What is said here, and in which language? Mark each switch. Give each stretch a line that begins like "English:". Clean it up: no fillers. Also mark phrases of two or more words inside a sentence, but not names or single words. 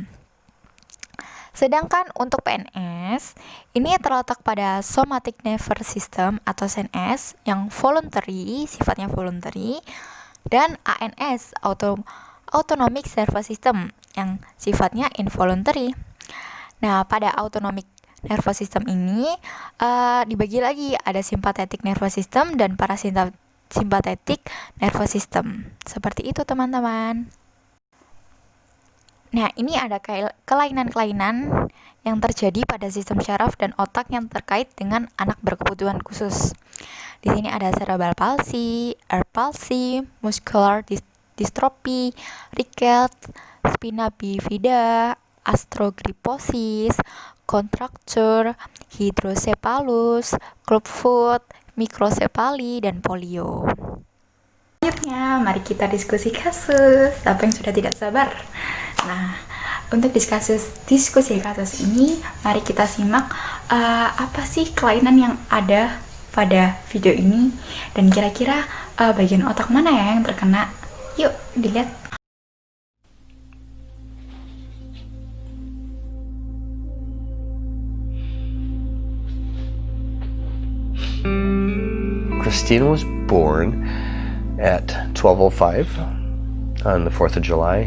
Indonesian: Sedangkan untuk PNS ini terletak pada
English: somatic nervous system
Indonesian: atau CNS yang voluntary, sifatnya voluntary, dan ANS
English: autonomic nervous system
Indonesian: yang sifatnya involuntary. Nah, pada
English: autonomic nervous system
Indonesian: ini dibagi lagi, ada
English: sympathetic nervous system
Indonesian: dan
English: parasympathetic nervous system.
Indonesian: Seperti itu teman-teman. Nah, ini ada kelainan-kelainan yang terjadi pada sistem syaraf dan otak yang terkait dengan anak berkebutuhan khusus. Di sini ada
English: cerebral palsy, ear palsy, muscular dystrophy, rickets, spina bifida, astrogryposis, contracture, hydrocephalus, clubfoot, microcephaly,
Indonesian: dan polio. Selanjutnya, mari kita diskusi kasus. Apa yang sudah tidak sabar? Nah, untuk diskusi kasus ini, mari kita simak apa sih kelainan yang ada pada video ini, dan kira-kira bagian otak mana ya yang terkena. Yuk, dilihat.
English: Christina was born at 12:05 on the 4th of July.